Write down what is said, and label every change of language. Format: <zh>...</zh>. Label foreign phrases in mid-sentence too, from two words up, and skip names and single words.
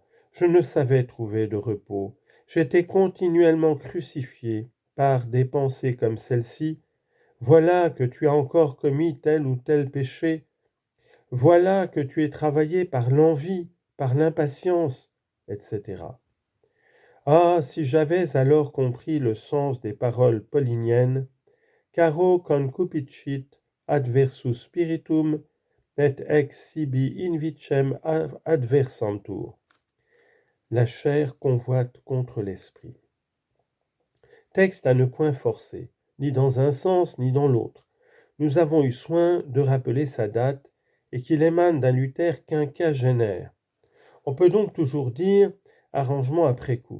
<fr>Je ne savais trouver de repos. J'étais continuellement crucifié par des pensées comme celle-ci. Voilà que tu as encore commis tel ou tel péché. Voilà que tu es travaillé par l'envie, par l'impatience, etc. Ah, si j'avais alors compris le sens des paroles pauliniennes,</fr> <la>caro concupicit adversus spiritum, et ex sibi invicem adversantur.</la> <fr>La chair convoite contre l'esprit. Texte à ne point forcer, ni dans un sens ni dans l'autre. Nous avons eu soin de rappeler sa date et qu'il émane d'un Luther quinquagénaire. On peut donc toujours dire arrangement après coup.</fr>